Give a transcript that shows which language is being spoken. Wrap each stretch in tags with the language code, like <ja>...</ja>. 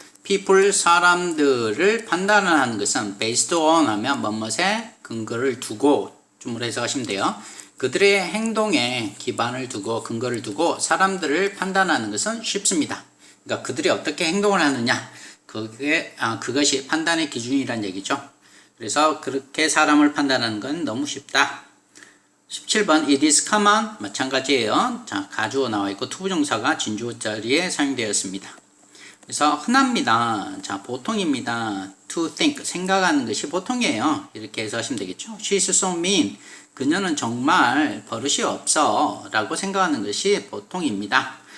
<en>people,</en> <ko>사람들을 판단하는 것은</ko> <en>based on</en> <ko>하면 뭐뭐에 근거를 두고 줌으로 해석하시면 돼요. 그들의 행동에 기반을 두고 근거를 두고 사람들을 판단하는 것은 쉽습니다. 그러니까 그들이 어떻게 행동을 하느냐. 그것이 판단의 기준이란 얘기죠. 그래서 그렇게 사람을 판단하는 건 너무 쉽다. 17번</ko> <en>it is common</en> <ko>마찬가지예요. 자, 가주어 나와 있고 투부정사가 진주어 자리에 사용되었습니다. 그래서 흔합니다. 자, 보통입니다.</ko> <en>to think</en> <ko>생각하는 것이 보통이에요. 이렇게 해서 하시면 되겠죠.</ko> <en>She's so mean</en> <ko>그녀는 정말 버릇이 없어 라고 생각하는 것이 보통입니다.</ko>